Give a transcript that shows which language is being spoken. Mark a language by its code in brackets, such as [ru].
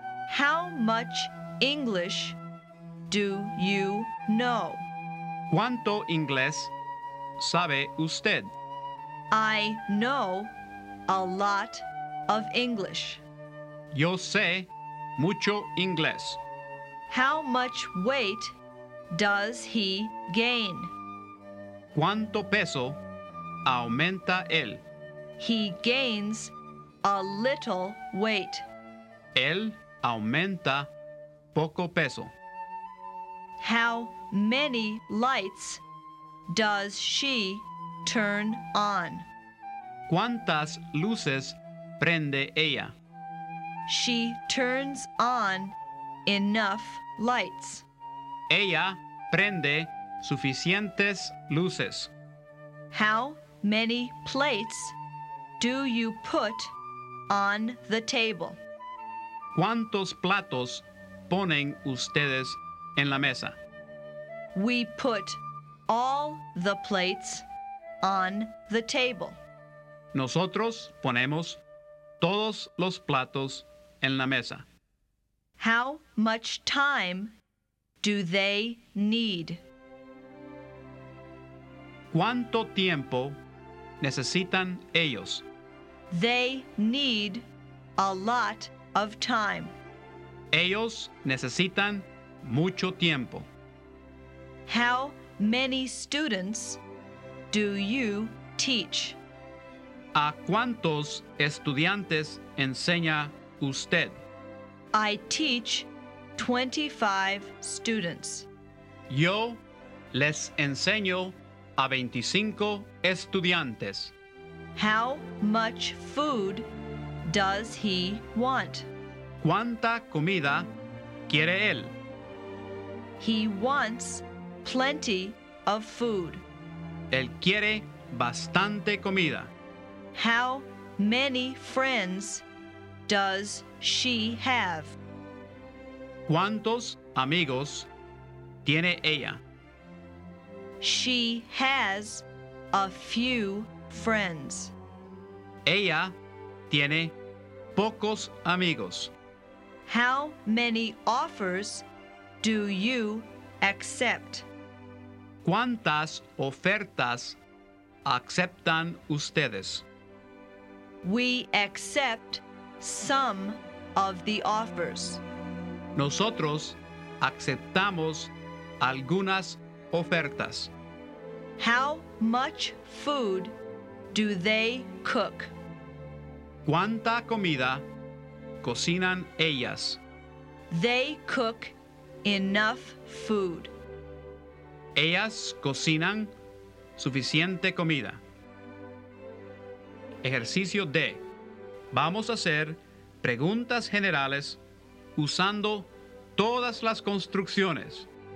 [en] How much English do you know? [es] ¿Cuánto inglés sabe usted? [en] I know a lot of English. [es] Yo sé mucho inglés. [en] How much weight does he gain? [es] ¿Cuánto peso aumenta él? [en] He gains a little weight. [es] Él aumenta poco peso. [en] How many lights does she turn on? [es] ¿Cuántas luces prende ella? [en] She turns on enough lights. [es] Ella prende suficientes luces. [en] How many plates do you put on the table? [es] ¿Cuántos platos ponen ustedes en la mesa? [en] We put all the plates on the table. [es] Nosotros ponemos todos los platos en la mesa. [en] How much time do they need? [es] ¿Cuánto tiempo necesitan ellos? [en] They need a lot of time. [es] Ellos necesitan mucho tiempo. [en] How many students do you teach? [es] ¿A cuántos estudiantes enseña usted? [en] I teach 25 students. [es] Yo les enseño a 25 estudiantes. [en] How much food does he want? [es] ¿Cuánta comida quiere él? [en] He wants plenty of food. [es] Él quiere bastante comida. [en] How many friends does she have? [es] ¿Cuántos amigos tiene ella? [en] She has a few friends. [es] Ella tiene pocos amigos. [en] How many offers do you accept? [es] ¿Cuántas ofertas aceptan ustedes? [en] We accept some of the offers. [es] Nosotros aceptamos algunas ofertas. [en] How much food do they cook? [es] ¿Cuánta comida cocinan ellas? [en] They cook enough food. [es] Ellas cocinan suficiente comida. Ejercicio D. Vamos a hacer preguntas generales usando todas las construcciones.